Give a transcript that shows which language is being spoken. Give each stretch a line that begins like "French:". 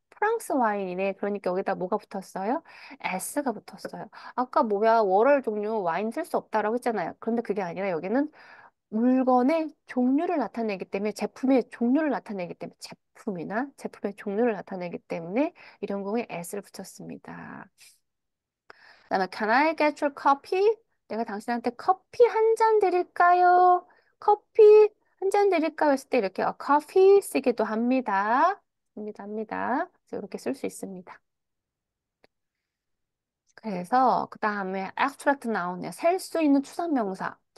Korean: 프랑스 와인이네. 그러니까 여기다 뭐가 붙었어요? S가 붙었어요. 아까 뭐야? 월월 종류 와인 쓸 수 없다라고 했잖아요. 그런데 그게 아니라 여기는 물건의 종류를 나타내기 때문에 제품의 종류를 나타내기 때문에 제품의 종류를 나타내기 때문에 이런 경우에 s를 붙였습니다. 그다음에
English: can I get your coffee?
Korean: 내가 당신한테 커피 한 잔 드릴까요? 커피 한 잔 드릴까요? 했을 때 이렇게 coffee 쓰기도 합니다. 합니다. 그래서 이렇게 쓸 수 있습니다. 그래서 그 다음에 abstract noun이야. 셀 수 있는 추상명사.